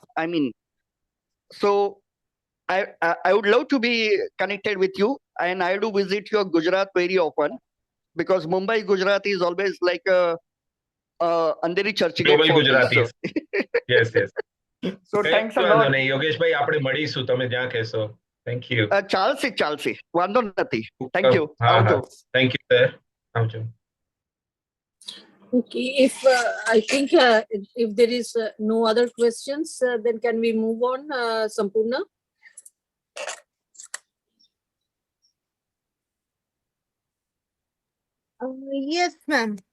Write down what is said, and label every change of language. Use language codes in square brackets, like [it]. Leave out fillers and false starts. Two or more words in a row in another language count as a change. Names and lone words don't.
[en] I mean, so I would love to be connected with you, and I do visit your Gujarat very often because Mumbai, Gujarat is always like a Andheri Churchgate for me. So. Yes, yes. So thanks a lot. Yogesh bhai, [gu] આપણે મળીશું તમે જ્યાં કહેશો. [en] Thank you. [gu] ચાલશે વાંધો નથી. [en] Thank you. આવજો. Thank you, sir. આવજો. Okay, if I think if there is no other questions, then can we move on, Sampurna? Yes, ma'am.